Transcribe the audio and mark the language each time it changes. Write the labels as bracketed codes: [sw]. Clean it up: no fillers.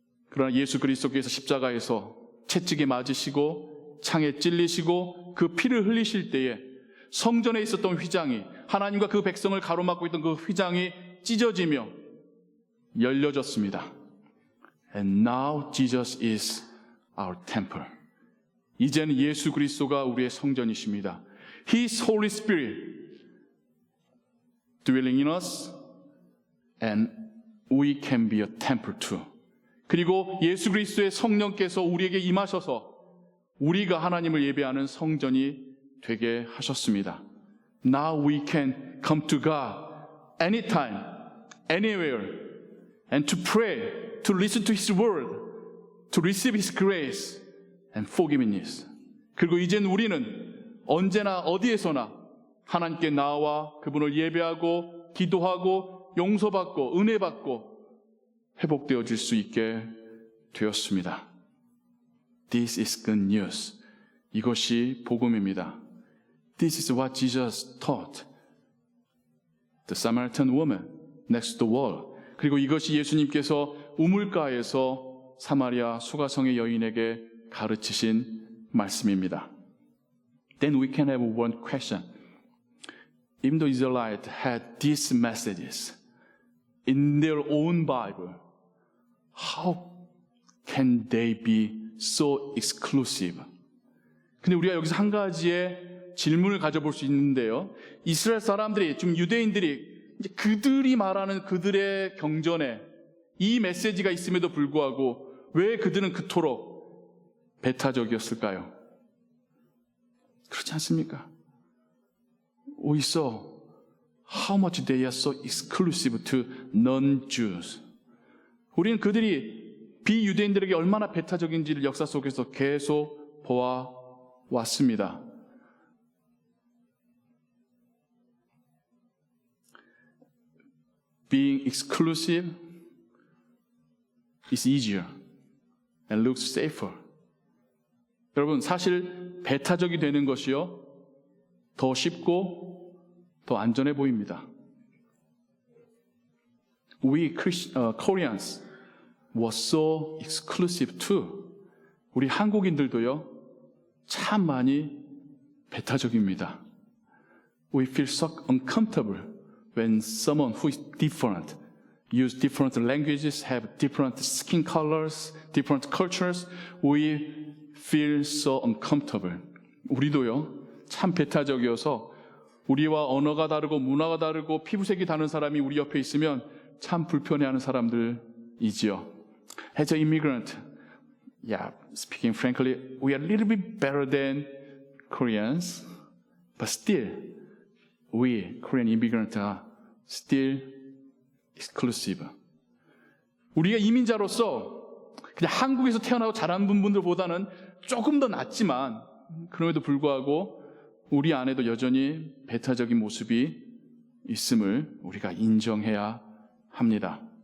[ko] 그러나 예수 그리스도께서 십자가에서 채찍에 맞으시고 창에 찔리시고 그 피를 흘리실 때에 성전에 있었던 휘장이, 하나님과 그 백성을 가로막고 있던 그 휘장이 찢어지며 열려졌습니다. [en] And now Jesus is our temple. [ko] 이제는 예수 그리스도가 우리의 성전이십니다. [en] His Holy Spirit dwelling in us and we can be a temple too. [ko] 그리고 예수 그리스도의 성령께서 우리에게 임하셔서 우리가 하나님을 예배하는 성전이 되게 하셨습니다. [en] Now we can come to God anytime, anywhere, and to pray, to listen to His word, to receive His grace and forgiveness. [ko] 그리고 이제는 우리는 언제나 어디에서나 하나님께 나와 그분을 예배하고 기도하고 용서받고 은혜받고 회복되어질 수 있게 되었습니다. [en] This is good news. [ko] 이것이 복음입니다. [en] This is what Jesus taught the Samaritan woman next to the wall. [ko] 그리고 이것이 예수님께서 우물가에서 사마리아 수가성의 여인에게 가르치신 말씀입니다. [en] Then we can have one question. Even the Israelites had these messages in their own Bible, how can they be so exclusive? [ko] 근데 우리가 여기서 한 가지의 질문을 가져볼 수 있는데요. 이스라엘 사람들이, 좀 유대인들이 이제 그들이 말하는 그들의 경전에 이 메시지가 있음에도 불구하고 왜 그들은 그토록 배타적이었을까요? 그렇지 않습니까? [en] We saw how much they are so exclusive to non-Jews. [ko] 우리는 그들이 비유대인들에게 얼마나 배타적인지를 역사 속에서 계속 보아왔습니다. [en] Being exclusive is easier and looks safer. [ko] 여러분, 사실 배타적이 되는 것이요, 더 쉽고 더 안전해 보입니다. [en] We Koreans were so exclusive too. [ko] 우리 한국인들도요, 참 많이 배타적입니다. [en] We feel so uncomfortable when someone who is different, use different languages, have different skin colors, different cultures, we feel so uncomfortable. [ko] 우리도요, 참 배타적이어서 우리와 언어가 다르고 문화가 다르고 피부색이 다른 사람이 우리 옆에 있으면 참 불편해하는 사람들이지요. [en] As an immigrant, speaking frankly, we are a little bit better than Koreans, but still, we Korean immigrants are still exclusive. [ko] 우리가 이민자로서 그냥 한국에서 태어나고 자란 분들보다는 조금 더 낫지만 그럼에도 불구하고 우리 안에도 여전히 배타적인 모습이 있음을 우리가 인정해야 합니다.